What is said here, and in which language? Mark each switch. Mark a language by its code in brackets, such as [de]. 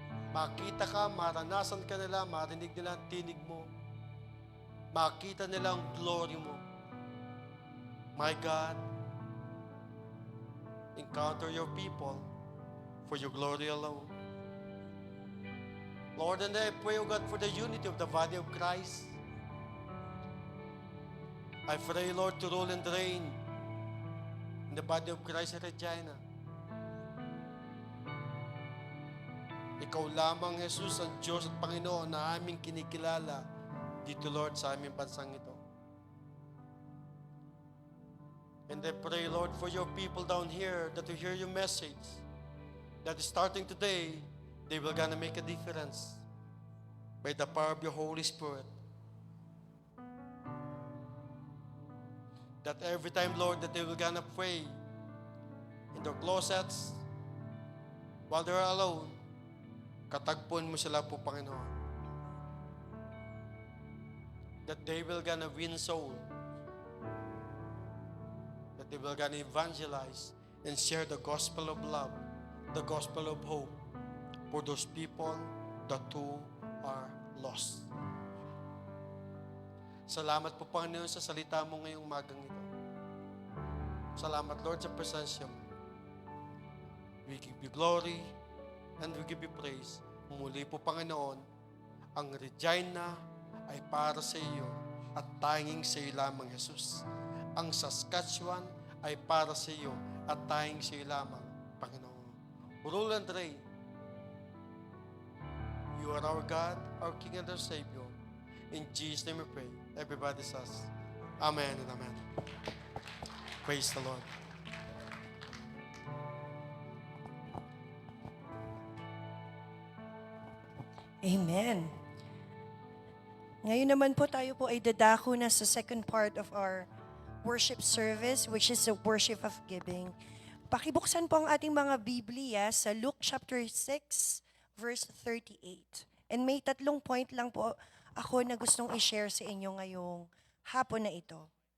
[tl] Makita ka, maranasan ka nila, marinig nila ang tinig mo. Makita nila ang glory mo. [en] My God, encounter your people for your glory alone. Lord, and I pray, O God, for the unity of the body of Christ. I pray, Lord, to rule and reign in the body of Christ at Regina. [tl] Ikaw lamang, Jesus, ang Diyos at Panginoon na aming kinikilala dito, Lord, sa aming bansang ito. [en] And I pray, Lord, for your people down here that will hear your message, that starting today, they will gonna make a difference by the power of your Holy Spirit. That every time, Lord, that they will gonna pray in their closets, while they're alone, [tl] katagpuan mo sila po, Panginoon. [en] That they will gonna win soul. That they will gonna evangelize and share the gospel of love, the gospel of hope for those people that too are lost. [tl] Salamat po, Panginoon, sa salita mo ngayong magang ito. Salamat, Lord, sa presensya mo. [en] We give you glory and we give you praise. [tl] Muli po, Panginoon, ang Regina ay para sa iyo at tanging sa iyo lamang, Jesus. Ang Saskatchewan ay para sa iyo at tanging sa iyo lamang, Panginoon. [en] Rule and reign. You are our God, our King and our Savior. In Jesus' name we pray. Everybody says, Amen and Amen. Praise the Lord. Amen. [tl] Ngayon naman po tayo po ay dadako na sa [en] second part of our worship service, which is the worship of giving. [tl] Pakibuksan po ang ating mga Biblia sa Luke chapter 6, verse 38. And may 3 point lang po ako na gustong i-share sa inyo ngayong hapon na ito.